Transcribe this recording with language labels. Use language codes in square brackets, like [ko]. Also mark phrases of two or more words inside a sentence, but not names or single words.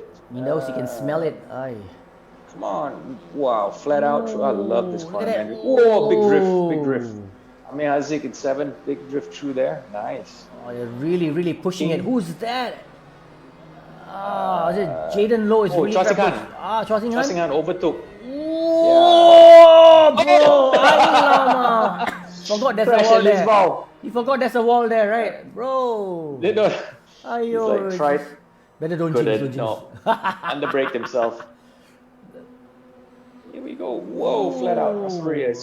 [en] He knows he can smell it. Come on, wow, flat out. I love this corner, man. Whoa, big drift. Amir Haziq in 7th, big drift through there. Nice. They're really pushing it. Who's that? Jaden Low is really Chua Sing Han. Chua Sing Han. Chua Sing Han overtook. Oh, bro! Alamak. Forgot there's a wall there. You forgot there's a wall there, right, bro? They don't. Ayo, He's like, better don't jinx. jinx. No. Underbraked himself. Here we go. Whoa, flat out. Russell Reyes.